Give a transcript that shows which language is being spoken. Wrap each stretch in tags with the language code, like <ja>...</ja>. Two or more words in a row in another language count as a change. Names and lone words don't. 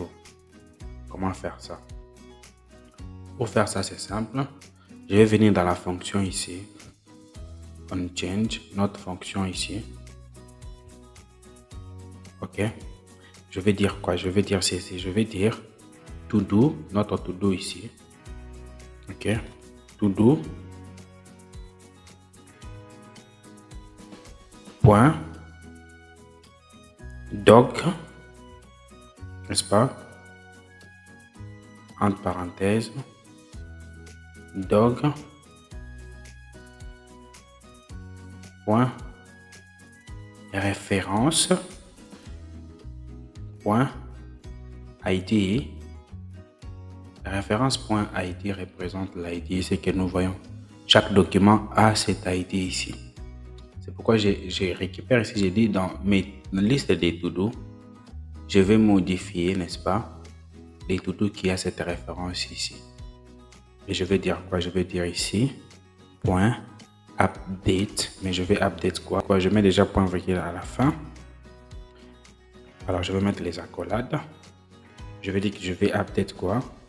<fr>Comment faire ça? Pour faire ça, c'est simple. Je vais venir dans la fonction ici. onChange, notre fonction ici. Ok. Je vais dire quoi? Je vais dire ceci. Je vais dire to do, notre to do ici. Ok. To do. Point. Doc. N'est-ce pas? Entre parenthèses. Dog. Point. Référence. .id. La référence .id représente l'ID, c'est que nous voyons. Chaque document a cet ID ici. C'est pourquoi j'ai récupéré ici, j'ai dit dans mes listes des to-do, je vais modifier, n'est-ce pas, les to-do qui a cette référence ici. Et je vais dire quoi? Je vais dire ici, .update, mais je vais update quoi? Je mets déjà point virgule à la fin. Alors, je vais mettre les accolades. Je vais dire que je vais update quoi?</fr>